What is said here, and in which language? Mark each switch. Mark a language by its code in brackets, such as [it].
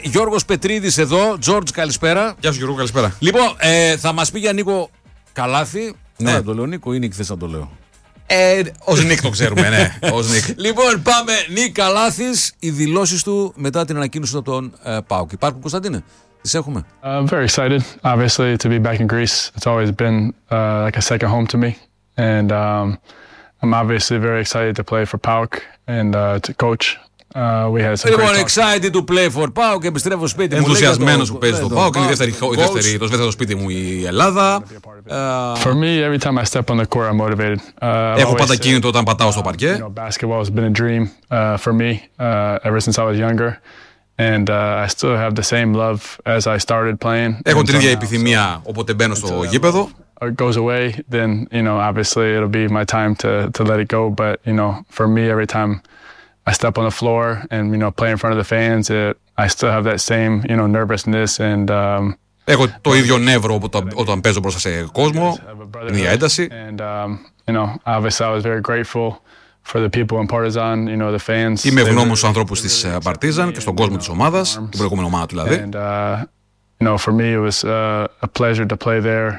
[el] Γιώργος Πετρίδης εδώ. Τζόρτζ, καλησπέρα. Γεια σου, Γιώργο, καλησπέρα. Λοιπόν, θα μας πει για Νίκο Καλάθη. Ναι, το λέω Νίκο, είναι η χθες να το λέω. Ως Νίκ το ξέρουμε, ναι. Ως Νίκ. Λοιπόν, πάμε. Νίκ Καλάθης, οι δηλώσεις του μετά την ανακοίνωση από τον ΠΑΟΚ. Υπάρχουν, Κωνσταντίνε. Τις έχουμε. [en] I'm very excited, obviously, to be back in Greece. It's always been like a second home to me. And I'm obviously very excited to play for ΠΑΟΚ and to coach. [el] Λοιπόν, [en] excited to play for ΠΑΟΚ [el] και επιστρέφω στο σπίτι μου. Ενθουσιασμένος που παίζει το ΠΑΟΚ, είναι η δεύτερη το δεύτερο σπίτι μου η Ελλάδα. [en] For me, every time I step on the court, I'm motivated. [el] Έχω πάντα κίνητο όταν πατάω στο παρκέ. [en] Basketball has been a dream for me ever since I was younger. And I still have the same love as I started playing. [el] Έχω την ίδια επιθυμία όποτε μπαίνω στο γήπεδο. [en] It goes away, then, you know, obviously it'll be my time to let it go. But, you know, for me, every time I step on the floor and, you know, play in front of the fans, I still have that same, you know, nervousness and [el] έχω το ίδιο νεύρο όταν παίζω μπροστά σε κόσμο, μια ένταση. [en] And you know, obviously I was very grateful for the people in Partizan, you know, the fans. [el] Είμαι ευγνώμων στους ανθρώπους της Partizan και στον κόσμο της ομάδας, την προηγούμενη ομάδα δηλαδή. [en] And you know, for me it was a pleasure to play there.